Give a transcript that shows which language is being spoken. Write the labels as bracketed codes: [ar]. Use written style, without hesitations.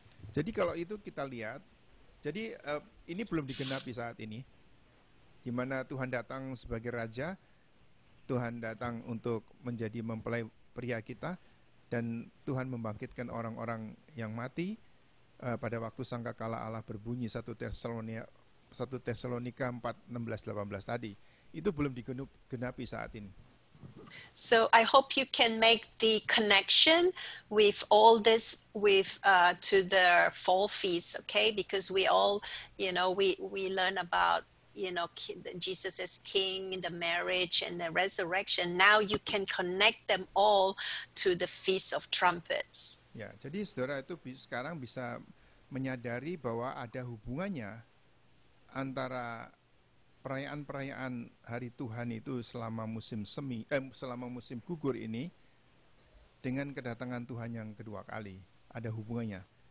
[id] Jadi kalau itu kita lihat, jadi ini belum digenapi saat ini, di mana Tuhan datang sebagai raja, Tuhan datang untuk menjadi mempelai pria kita, dan Tuhan membangkitkan orang-orang yang mati pada waktu sangkakala Allah berbunyi 1 Tesalonika 4:16-18 tadi. Itu belum digenapi saat ini. [en] So I hope you can make the connection with all this to the fall feast, okay? Because we all, we learn about Jesus as King, the marriage, and the resurrection. Now you can connect them all to the Feast of Trumpets. [id] Ya, jadi saudara itu sekarang bisa menyadari bahwa ada hubungannya antara perayaan-perayaan hari Tuhan itu selama musim gugur ini dengan kedatangan Tuhan yang kedua kali. Ada hubungannya.